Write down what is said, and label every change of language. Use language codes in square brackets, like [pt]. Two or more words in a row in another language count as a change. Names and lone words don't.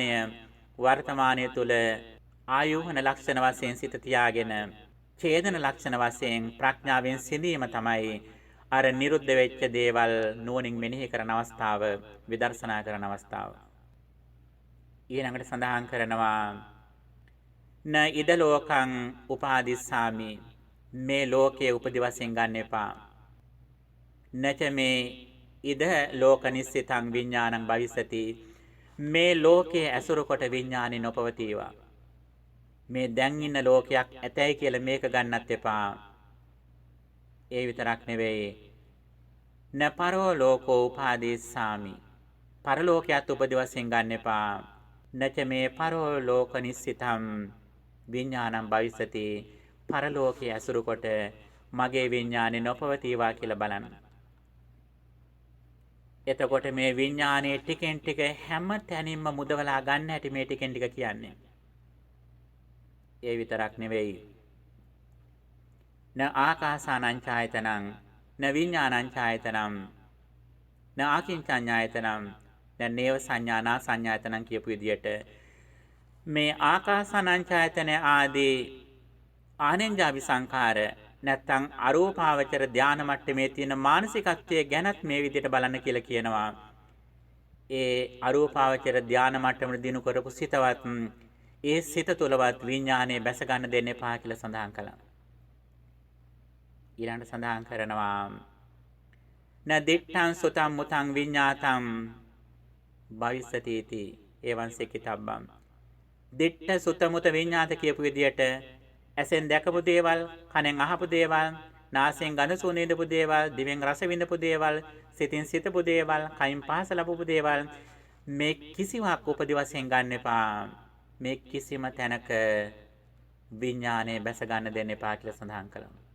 [si] වර්තමානයේ තුල ආයෝහන ලක්ෂණ වශයෙන් සිත තියාගෙන ඡේදන ලක්ෂණ වශයෙන් ප්‍රඥාවෙන් සිඳීම තමයි අර නිරුද්ධ වෙච්ච දේවල් නුවණින් මෙනෙහි කරන අවස්ථාව, විදර්ශනා කරන අවස්ථාව. ඊළඟට සඳහන් කරනවා [pi] න ඉද ලෝකං උපාදිස්සාමි. [si] මේ ලෝකයේ උපදි වශයෙන් ගන්න එපා. [pi] නච මේ ඉද ලෝක නිස්සිතං විඥානං භවිස්සති. [si] මේ ලෝකයේ ඇසුරු කොට විඥානේ නොපවතිවා. මේ දැන් ඉන්න ලෝකයක් ඇතයි කියලා මේක ගන්නත් එපා. ඒ විතරක් නෙවෙයි [pi] න පරෝ ලෝකෝ උපාදීස්සාමි. [si] පරලෝකයක් උපදි වශයෙන් ගන්න එපා. [pi] නච මේ පරෝ ලෝක නිස්සිතම් විඥානං භවිස්සති. [si] පරලෝකයේ ඇසුරු කොට මගේ විඥානේ නොපවතිවා කියලා බලන්න. එතකොට මේ විඥානයේ ටිකෙන් ටික හැම තැනින්ම මුදවලා ගන්න හැටි මේ ටිකෙන් ටික කියන්නේ. ඒ විතරක් නෙවෙයි. [pi] න ආකාසානං ඡායතනං න විඥානං ඡායතනං න ආකින්චඤ්ඤායතනං [si] දැන් [pi] නේව සංඥානා සංඥායතනං [si] කියපු විදිහට මේ ආකාසානං ඡායතන ආදී ආනෙන්ජාවි සංඛාර නැත්තම් අරූපාවචර ධානා මට්ටමේ තියෙන මානසිකත්වයේ ගැනත් මේ විදිහට බලන්න කියලා කියනවා. ඒ අරූපාවචර ධානා මට්ටමට දිනු කරපු සිතවත් ඒ සිත තුලවත් විඥානයේ බැස ගන්න දෙන්න එපා කියලා සඳහන් කළා. ඊළඟට සඳහන් කරනවා [pi] න දිට්ඨං සුතං මුතං විඤ්ඤාතං භවිස්සති इति එවං සිකිතබ්බං. දිට්ඨ සුත මුත විඤ්ඤාත [si] කියපු විදිහට ඇසෙන් දැකපු දේවල්, කනෙන් අහපු දේවල්, නාසයෙන් ගඳ සුවඳ විඳපු දේවල්, දිවෙන් රස විඳපු දේවල්, සිතින් සිතපු දේවල්, කයින් පහස ලැබපු දේවල් මේ කිසිවක් උපදි වශයෙන් ගන්න එපා. මේ කිසිම තැනක විඥානයේ බැස ගන්න දෙන්න එපා කියලා සඳහන් කළා.